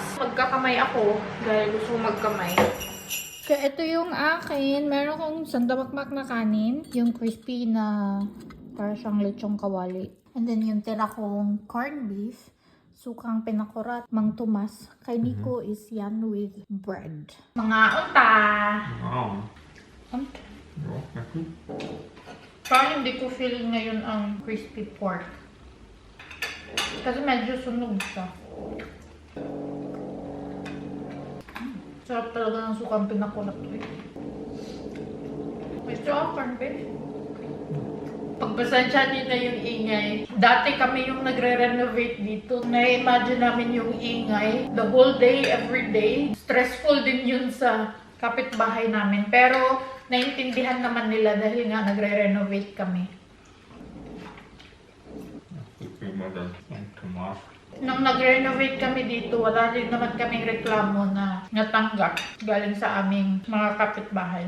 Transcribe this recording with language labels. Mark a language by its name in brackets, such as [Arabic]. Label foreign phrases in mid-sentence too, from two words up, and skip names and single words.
[Filipino] Magkakamay ako dahil gusto ko magkamay. Kaya ito yung akin. Meron akong sandamakmak na kanin. Yung crispy na para siyang lechong kawali. And then yung tira kong [English] corned beef. [Filipino] Sukang pinakurat. Mang Tomas. Kay Nico is yan [English] with bread. [Filipino] Mga unta! Wow. Unta. Ja, Parang hindi ko feel ngayon ang [English] crispy pork. [Filipino] Kasi medyo sunog siya. Sarap talaga ng sukang pinakulat ko eh. Gusto ako [English] corned beef. [Filipino] Pagpasensya niyo na yung ingay. Dati kami yung nagre-renovate dito. Na-imagine namin yung ingay. [English] The whole day, every day. [Filipino] Stressful din yun sa kapitbahay namin. Pero, naintindihan naman nila dahil nga nagre-renovate kami. Nung nag-renovate kami dito, wala din naman kaming reklamo na natanggap galing sa aming mga kapitbahay.